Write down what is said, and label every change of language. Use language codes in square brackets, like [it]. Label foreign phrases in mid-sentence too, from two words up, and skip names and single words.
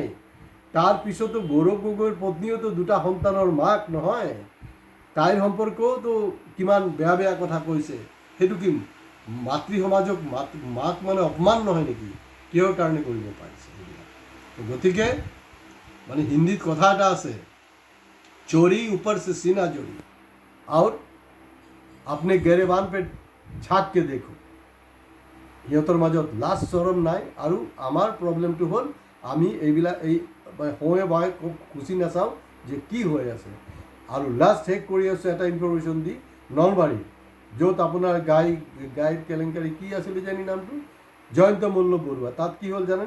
[as] তাৰপিছতো গৌৰৱ গগৈৰ পত্নীওতো 2টা সন্তানৰ মাক নহয়, তাইৰ সম্পৰ্কেওতো কিমান বেয়া কথা কৈছে। সেইটো কি মাতৃ সমাজক মাক অপমান নহয় নেকি? কিহৰ কাৰণে কৰিব পাৰিছে সেইবিলাক? গতিকে হিন্দীত কথা এটা আছে, [hi] চোरी ऊपर से सीना चोरी और अपने गरेबान पे झाँक के देखो। [as] সিহঁতৰ মাজত লাজ চৰম নাই। আৰু আমাৰ প্ৰব্লেমটো হ'ল আমি এইবিলাক সময়ে বায়ে খুচি নাচাওঁ যে কি হৈ আছে। আৰু লাষ্ট শেষ কৰি আছোঁ এটা ইনফৰমেশ্যন দি, নলবাৰী য'ত আপোনাৰ গাইৰ কেলেংকাৰী কি আছিলে জানি নামটো, জয়ন্ত মল্ল বৰুৱা, তাত কি হ'ল জানেনে?